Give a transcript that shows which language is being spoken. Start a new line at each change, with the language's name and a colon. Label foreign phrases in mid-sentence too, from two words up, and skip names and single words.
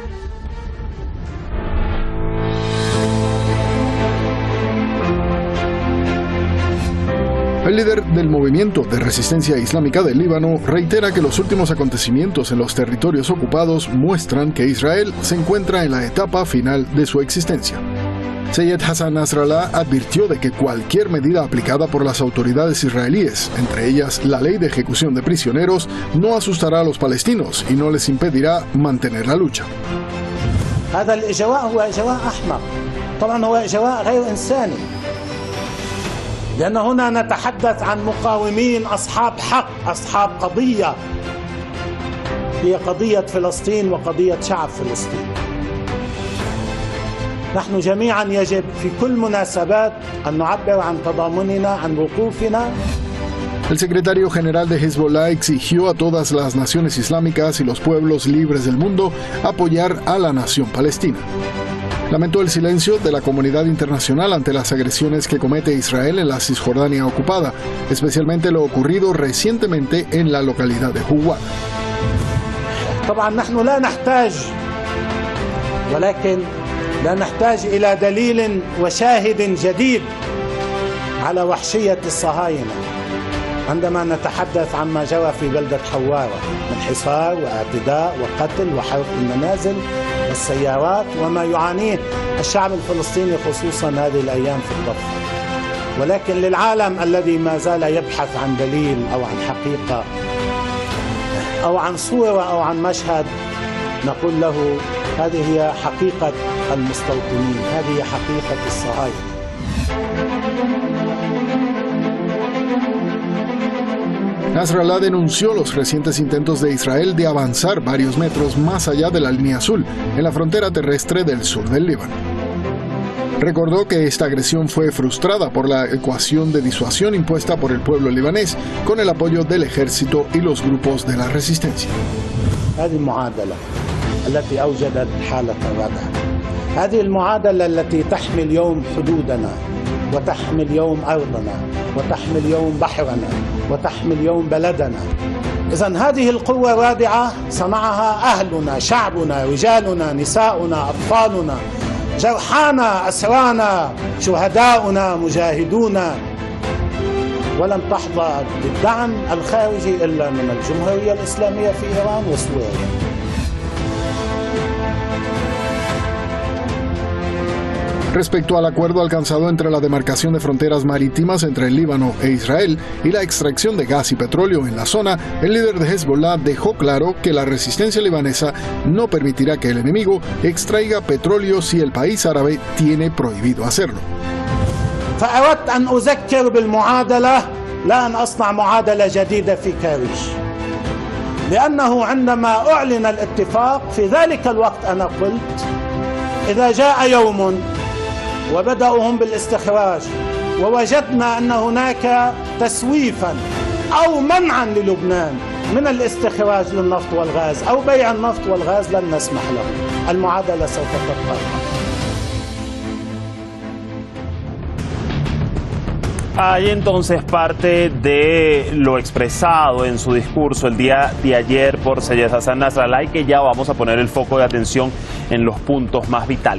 Spanish: El líder del movimiento de resistencia islámica del Líbano reitera que los últimos acontecimientos en los territorios ocupados muestran que Israel se encuentra en la etapa final de su existencia. Seyed Hassan Nasrallah advirtió de que cualquier medida aplicada por las autoridades israelíes, entre ellas la ley de ejecución de prisioneros, no asustará a los palestinos y no les impedirá mantener la lucha.
Arabic: لأن هنا نتحدث عن مقاومين أصحاب حق أصحاب قضية هي قضية فلسطين وقضية شعب فلسطين. نحن جميعا يجب في كل مناسبات أن نعبر عن تضامننا عن وقوفنا.
Spanish: El secretario general de Hezbollah exigió a todas las naciones islámicas y los pueblos libres del mundo apoyar a la nación palestina. Lamentó el silencio de la comunidad internacional ante las agresiones que comete Israel en la Cisjordania ocupada, especialmente lo ocurrido recientemente en la localidad de Huwara.
Arabic: طبعا نحن لا نحتاج ولكن لا نحتاج إلى دليل وشاهد جديد على وحشية الصهاينة عندما نتحدث عما جرى في بلدة حوارة من حصار واعتداء وقتل وحرق المنازل والسيارات وما يعانيه الشعب الفلسطيني خصوصا هذه الأيام في الضفة. ولكن للعالم الذي ما زال يبحث عن دليل أو عن حقيقة أو عن صورة أو عن مشهد نقول له هذه هي حقيقة المستوطنين، هذه هي حقيقة الصهاينة.
Spanish: Nasrallah denunció los recientes intentos de Israel de avanzar varios metros más allá de la línea azul, en la frontera terrestre del sur del Líbano. Recordó que esta agresión fue frustrada por la ecuación de disuasión impuesta por el pueblo libanés con el apoyo del ejército y los grupos de la resistencia.
Arabic: هذه المعادلة التي أوجدت حالة الردع، هذه المعادلة التي تحمي اليوم حدودنا وتحمي اليوم أرضنا وتحمي اليوم بحرنا وتحمي اليوم بلدنا. إذن هذه القوة الرادعة صنعها أهلنا، شعبنا، رجالنا، نساؤنا، أطفالنا، جرحانا، أسرانا، شهداؤنا، مجاهدونا. ولم تحظى بالدعم الخارجي إلا من الجمهورية الإسلامية في إيران وسوريا.
Spanish: Respecto al acuerdo alcanzado entre la demarcación de fronteras marítimas entre el Líbano e Israel y la extracción de gas y petróleo en la zona, el líder de Hezbollah dejó claro que la resistencia libanesa no permitirá que el enemigo extraiga petróleo si el país árabe tiene prohibido hacerlo.
Arabic: فأردت أن أذكر بالمعادلة لا أن أصنع معادلة جديدة في كاريش، لأنه عندما أعلن الاتفاق في ذلك الوقت أنا قلت إذا جاء يوم وبدأوا هم بالاستخراج ووجدنا أن هناك تسويفا أو منعا للبنان من الاستخراج للنفط والغاز أو بيع النفط والغاز لن نسمح له. المعادلة سوف تبقى.
Spanish: Hay entonces parte de lo expresado en su discurso el día de ayer por Seyed Hassan Nasrallah y que ya vamos a poner el foco de atención en los puntos más vitales.